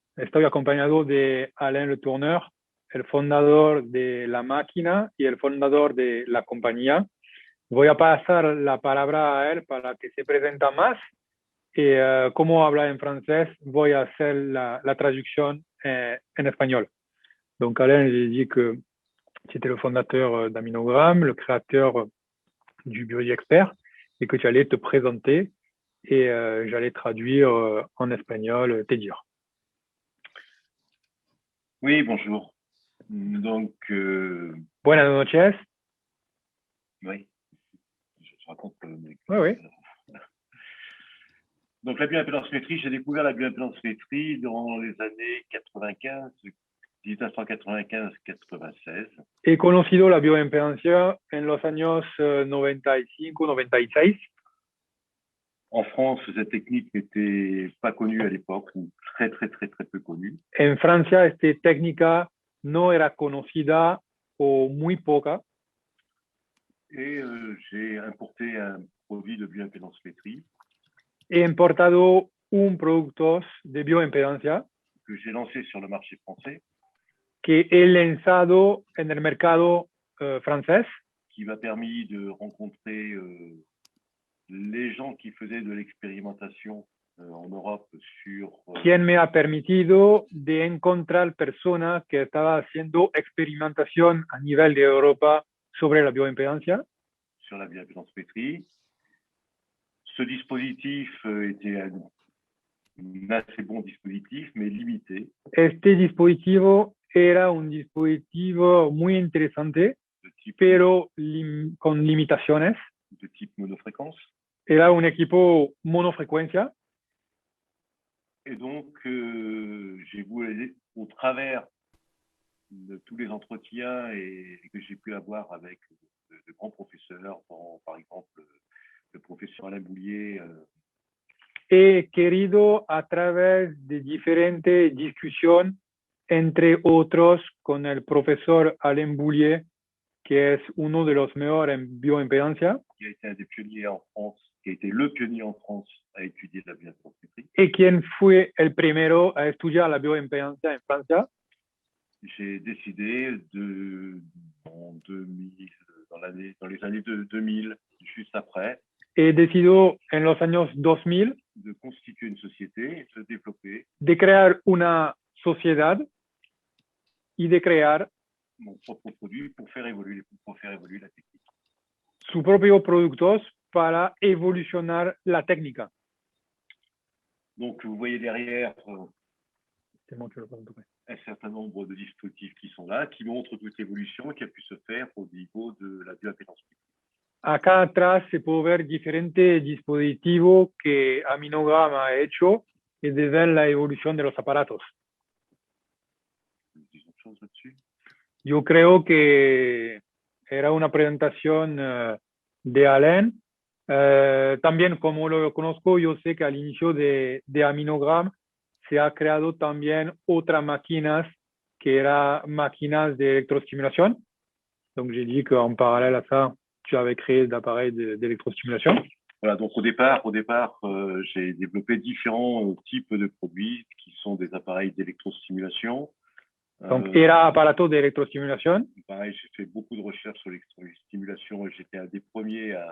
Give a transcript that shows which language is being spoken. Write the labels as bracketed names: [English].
[Spanish] Estoy acompañado de Alain Le Tourneur, el fundador de la máquina y el fundador de la compañía. Voy a pasar la palabra a él para que se presente más. Y como habla en francés, voy a hacer la traducción en español. [French] Donc Alain, j'ai dit que c'était le fondateur d'Aminogram, le créateur du BioExpert, et que tu allais te présenter et j'allais traduire en espagnol, te dire. Oui, bonjour. Donc, [Spanish] Buenas noches. [French] oui, je raconte. Oui, oui. Donc, la bioimpédancemétrie, j'ai découvert la bioimpédancemétrie dans les années 95, 1995-96. [Spanish] He conocido la bioimpedancia en los años 95-96. [French] En France, cette technique n'était pas connue à l'époque, ou très peu connue. [Spanish] En Francia, esta técnica no era conocida o muy poca. [French] Et j'ai importé un produit de bioimpédancemétrie. [Spanish] He importado un producto de bioimpedancia [French] que j'ai lancé sur le marché français. [Spanish] Que he lanzado en el mercado francés. [French] Qui m'a permis de rencontrer les gens qui faisaient de l'expérimentation en Europe sur... [Spanish] Quien me ha permitido de encontrar personas que estaban haciendo experimentación a nivel de Europa sobre la bioimpedancia. [French] Sur la bioimpédancemétrie. Ce dispositif était un assez bon dispositif, mais limité. [Spanish] Este dispositivo era un dispositivo muy interesante, pero con limitaciones. [French] De type monofréquence. [Spanish] Era un equipo monofrecuencia. [French] Et donc, j'ai voulu, au travers de tous les entretiens que j'ai pu avoir avec de grands professeurs, par exemple le professeur Alain Boulier. [Spanish] He querido, a través de diferentes discusiones, entre otros con el profesor Alain Boulier, que es uno de los mejores en bioimpedancia. [French] Qui a été un des pionniers en France, qui a été le pionnier en France à étudier la bioimpedancemétrie. [Spanish] Y quien fue el primero a estudiar la bioimpedancia en Francia. [French] J'ai décidé dans les années 2000, juste après, [Spanish] he decidido en los años 2000 [French] de constituer une société, de développer, [Spanish] de crear una sociedad y de crear [French] mon propre produit pour faire évoluer la technique. [Spanish] Sus propios productos para evolucionar la técnica. [French] Donc vous voyez derrière C'est moi qui le prends, ouais. un certain nombre de dispositifs qui sont là, qui montrent toute l'évolution qui a pu se faire au niveau de la bioimpédance. [Spanish] Acá atrás se puede ver diferentes dispositivos que Aminogram ha hecho y de ver la evolución de los aparatos. [French] Disons autre chose là-dessus. [Spanish] Yo creo que era una presentación de Alain. También, como lo conozco, yo sé que al inicio de Aminogram se ha creado también otras máquinas que eran máquinas de electrostimulation. [French] Donc, j'ai dit qu'en parallèle à ça, tu avais créé d'appareils d'électrostimulation. Voilà, donc au départ, j'ai développé différents types de produits qui sont des appareils d'électrostimulation. [Spanish] Donc, era aparato de electrostimulation. [French] Pareil, j'ai fait beaucoup de recherches sur l'électrostimulation et j'étais un des premiers à